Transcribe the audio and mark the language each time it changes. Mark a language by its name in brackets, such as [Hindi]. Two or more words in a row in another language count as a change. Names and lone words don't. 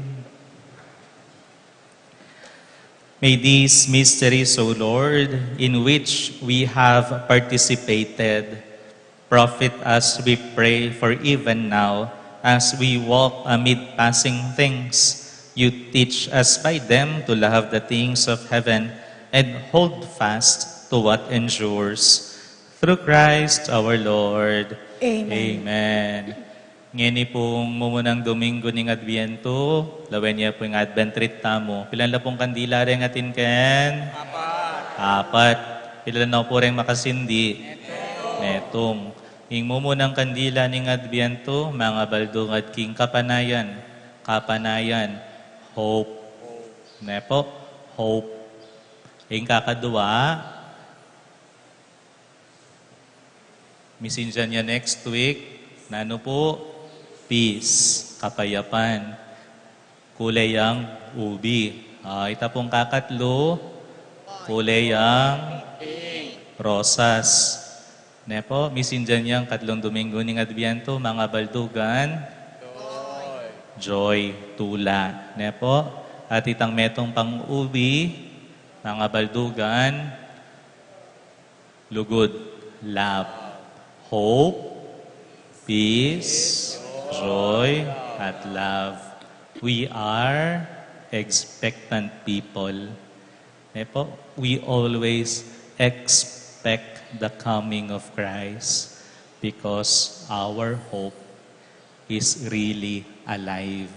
[English] May these mysteries, O Lord, in which we have participated, profit us, we pray, for even now, as we walk amid passing things, you teach us by them to love the things of heaven and hold fast to what endures. Through Christ our Lord. Amen. Amen. [Pampanga] Ngini pong mumunang Domingo ning Adviento, lawen niya po yung Advent rite tamo. Pilan la pong kandila rin atin ken? Apat. Pilan na po rin makasindi? Netong. Ing mumunang kandila ning Adviento, mga baldung at king kapanayan. Kapanayan. Hope. Nepo? Hope. Ing kakadua, misinjan niya [English] next week, [Pampanga] nano po? Peace, kapayapan, kulay ang ubi. Ita pong kakatlo, kulay ang rosas. Nepo, misinjan niyang katlong Domingo ning Adviento, mga baldugan, joy, tula. Nepo, at itang metong pang ubi, mga baldugan, lugod, [English] love, hope, peace, joy, at love. We are expectant people. We always expect the coming of Christ because our hope is really alive.